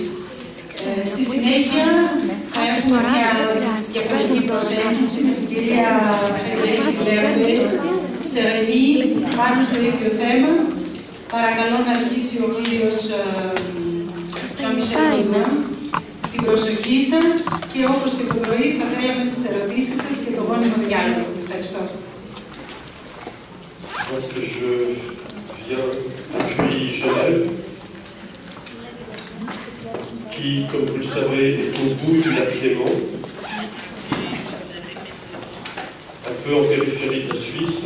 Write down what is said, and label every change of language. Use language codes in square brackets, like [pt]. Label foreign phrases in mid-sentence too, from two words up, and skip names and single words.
[el] Στη συνέχεια θα έχουμε μια διαφορετική προσέγγιση με την κυρία Σερενή πάνω στο ίδιο θέμα. Παρακαλώ να αρχίσει ο κύριος Jean-Michel Baudouin την προσοχή σας και όπως και το πρωί θα θέλαμε τις ερωτήσεις σας και το γόνιμο διάλογο. Ευχαριστώ. [fr] Donc je viens depuis Genève, qui, comme vous le savez, est au bout du lac Léman, un peu en périphérie de la Suisse.